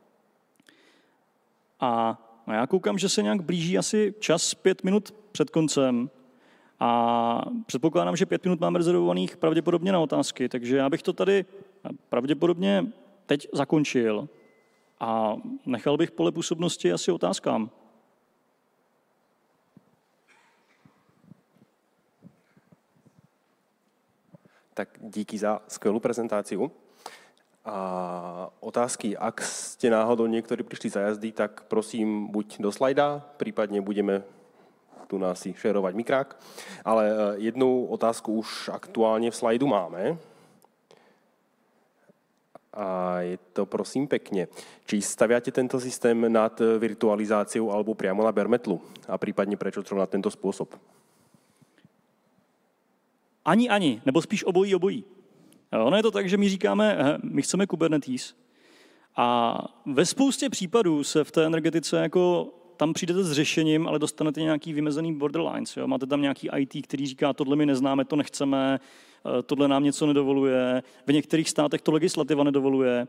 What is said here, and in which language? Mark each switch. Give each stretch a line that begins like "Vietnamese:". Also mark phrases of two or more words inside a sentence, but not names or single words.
Czech: A já koukám, že se nějak blíží asi čas 5 minut před koncem a předpokládám, že 5 minut máme rezervovaných pravděpodobně na otázky, takže já bych to tady pravděpodobně teď zakončil a nechal bych pole působnosti asi otázkám.
Slovak: Tak díky za skvelú prezentáciu. A otázky, ak ste náhodou niektorí prišli za jazdy, tak prosím buď do slajda, prípadne budeme tu nás si šerovať mikrák. Ale jednu otázku už aktuálne v slajdu máme. A je to prosím pekne. Či staviate tento systém nad virtualizáciou alebo priamo na
English: bare metlu?
Slovak: A prípadne prečo zrovna tento spôsob?
Czech: Ani, nebo spíš obojí. Ono je to tak, že my říkáme, my chceme Kubernetes a ve spoustě případů se v té energetice jako tam přijdete s řešením, ale dostanete nějaký vymezený borderlines. Jo? Máte tam nějaký IT, který říká, tohle my neznáme, to nechceme, tohle nám něco nedovoluje, v některých státech to legislativa nedovoluje.